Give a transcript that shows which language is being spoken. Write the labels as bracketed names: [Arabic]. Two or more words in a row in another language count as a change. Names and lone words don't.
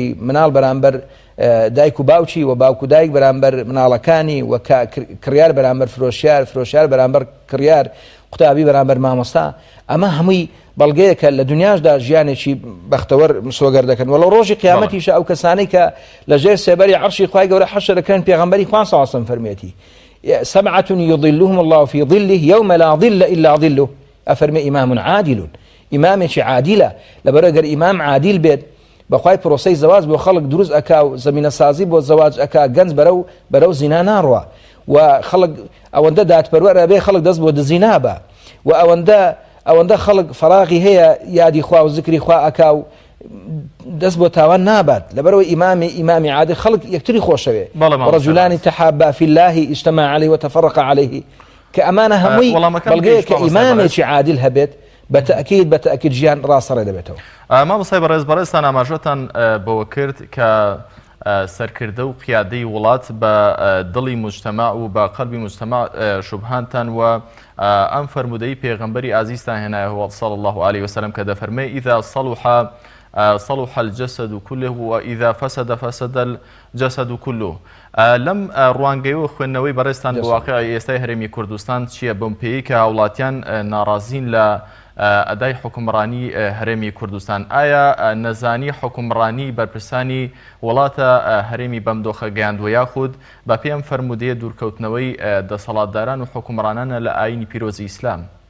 [Central Kurdish] مناڵ بەرامبەر دایک و باوکی و باوک و دایک بەرامبەر مناڵەکانی و کڕیار بەرامبەر فرۆشیار بەرامبەر کڕیار قوتابی بەرامبەر مامۆستا ئەمە هەمووی بەڵگەیەکە لە دنیاشدا ژیانێکی بەختەوەر مسۆگەر دەکەن وەڵە ڕۆژی قیامەتیشە ئەو کەسانەی کە لەژێر سێبەری عەرشی خوای گەورە حەشر دەکەن پێغەمبەری خوا [Arabic] صلی الله علیه و سلم [Central Kurdish] فەرمێتی [Arabic] سبعة يظلهم الله في ظله يوم لا ظل إلا ظله [Central Kurdish] أفرمي [Arabic] إمام عادل [Central Kurdish] إمامێکی عادلە لەبەرەوە گەر ئیمام عادل بێت بەخوای پرۆسەی زەواج بۆ خەڵک دروست ئەکا و زەمینە سازی بۆ زەواج ئەکا گەنج بەرەو زینا ناڕوا و خەڵک ئەوەندە دادپەروەرە بێ خەڵک دەست بۆ دزی نابە و ئەوەندە خەڵک فەراغی هەیە یادی خوا و ذکری خوا ئەکا و دەست بۆ تاوان نابات لەبەرەوەی ئیمامی عادل خەڵک یەکتری خۆشەوێ [Arabic] ڕەجولانی تەحابا في الله اجتمع عليه وتفرق عليه [Central Kurdish] کە ئەمانە هەمووی بەڵگەیە کە ئیمامێکی عادل هەبێت بەتەئکید ژیان ڕاستەڕێ دەبێتەوە. مامۆستای بەڕێزتان ئاماژەتان بەوە کرد کە سەرکردە و قیادەی وڵات بە دڵی مجتەماع و بە قەلبی مجتەماع شوبهانتان و ئەم فەرمودەی پێغەمبەری ئازیزتان هێنایەوە [Arabic] صلی الله عليه وسلم [Central Kurdish] کە دەفەرمێ [Arabic] ئیذا صلح الجسد كله [Central Kurdish] وإذا فسد الجسد كله. لەم ڕوانگەیەوە خوێندنەوەی بەڕێزتان بە واقعی ئێستای هەرێمی کوردستان چییە بەم پێی کە هاوڵاتیان ناڕازین لە ئەدای حکومڕانی هەرێمی کوردستان؟ ئایا نەزانی حکومڕانی بەرپرسانی وڵاتە هەرێمی بەم دۆخە گەیاندووە یاخود بە پێم فەرمودەیە دوورکەوتنەوەی دەسەڵاتداران و حکومڕانانە لە ئاینی پیرۆزی ئیسلام؟